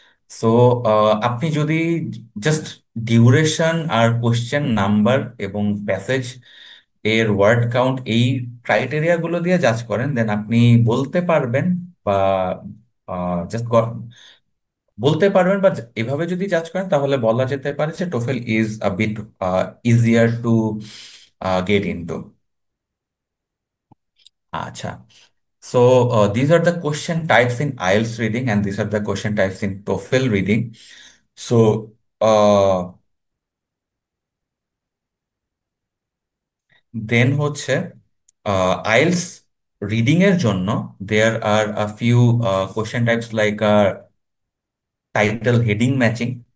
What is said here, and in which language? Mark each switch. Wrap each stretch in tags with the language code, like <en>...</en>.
<bn>So আপনি যদি just duration আর question number এবং প্যাসেজ এর ওয়ার্ড কাউন্ট, এই ক্রাইটেরিয়া গুলো দিয়ে জাজ করেন, দেন আপনি বলতে পারবেন, বা জাস্ট বলতে পারবেন, বা এভাবে যদি জাজ করেন তাহলে বলা যেতে পারে যে</bn> <en>TOEFL is a bit easier to get into. আচ্ছা, so these are the question types in IELTS reading, and these are the question types in TOEFL reading. So uh, then হচ্ছে IELTS reading এর জন্য there are a few question types like title heading matching.</en>